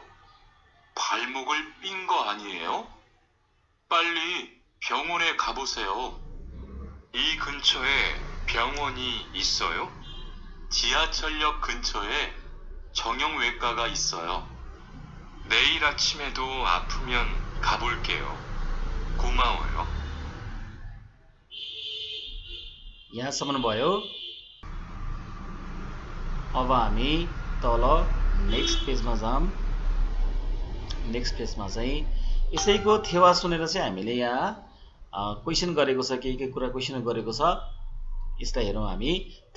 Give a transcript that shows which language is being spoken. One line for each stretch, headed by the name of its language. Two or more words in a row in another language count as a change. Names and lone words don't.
Korean: 발목을 삔 거 아니에요? 빨리 병원에 가보세요. 이 근처에 병원이 있어요? 지하철역 근처에 정형외과가 있어요. 내일 아침에도 아프면 가볼게요. 고마워요.
Nepali: यहाँसम्म भयो। अब हामी तल
English: next pageमा
Nepali: जाऊँ।
English: next pageमा
Nepali: चाहिँ यसैको थेवा सुनेर चाहिँ हामीले यहाँ क्वेसन गरेको छ, के कुरा क्वेसन गरेको छ यसलाई हेरौँ हामी।